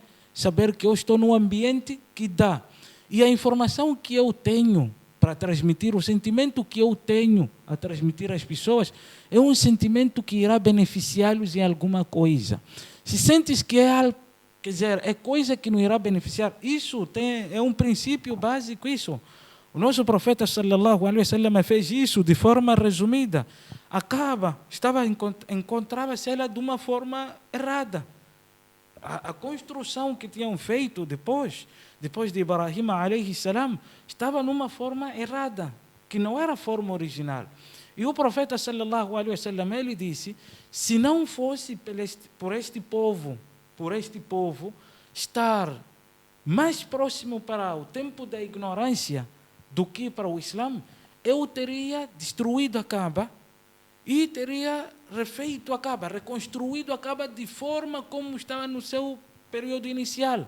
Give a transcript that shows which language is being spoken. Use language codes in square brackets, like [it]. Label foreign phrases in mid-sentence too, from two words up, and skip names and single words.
[pt] Saber que eu estou num ambiente que dá. E a informação que eu tenho para transmitir, o sentimento que eu tenho a transmitir às pessoas, é um sentimento que irá beneficiá-los em alguma coisa. Se sentes que é algo, quer dizer, é coisa que não irá beneficiar, isso é um princípio básico, isso. O nosso profeta [ar] صلى الله عليه وسلم [pt] fez isso de forma resumida. Encontrava-se ela de uma forma errada. A construção que tinham feito depois de Ibrahim [ar] عليه السلام, [pt] estava numa forma errada, que não era a forma original. E o profeta [ar] صلى الله عليه وسلم [pt] ele disse: se não fosse por este povo estar mais próximo para o tempo da ignorância do que para o Islã, eu teria destruído a Kaaba e teria refeito a Kaaba, reconstruído a Kaaba de forma como estava no seu período inicial.